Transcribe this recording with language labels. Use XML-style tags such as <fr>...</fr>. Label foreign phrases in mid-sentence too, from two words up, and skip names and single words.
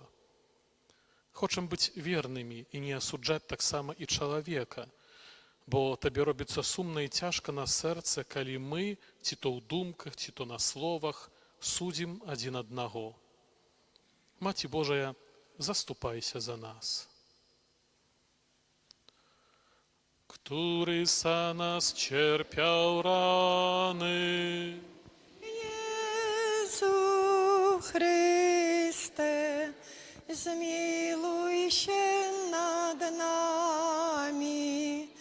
<be>Хочам быць вернымі і не асуджаць таксама і чалавека, бо Табе робіцца сумна і цяжка на сэрцы, калі мы, ці то ў думках, ці то на словах, судзім адзін аднаго. Маці Божая, заступайся за нас.</be> <pl>Który za nas cierpiał rany. Jezu Chryste, zmiłuj się nad nami.</pl>